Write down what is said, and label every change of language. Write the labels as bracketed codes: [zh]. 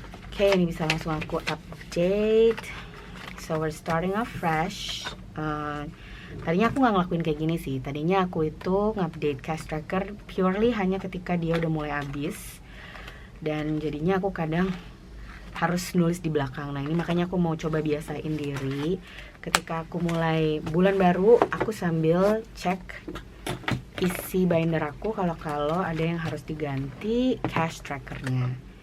[id] Oke, ini bisa langsung aku update. [en] So we're starting off fresh. [id] Tadinya aku nggak ngelakuin kayak gini sih. Tadinya aku itu ngupdate cash tracker purely hanya ketika dia udah mulai habis, dan jadinya aku kadang harus nulis di belakang. Nah ini makanya aku mau coba biasain diri ketika aku mulai bulan baru, aku sambil cek isi binder aku kalau ada yang harus diganti cash trackernya.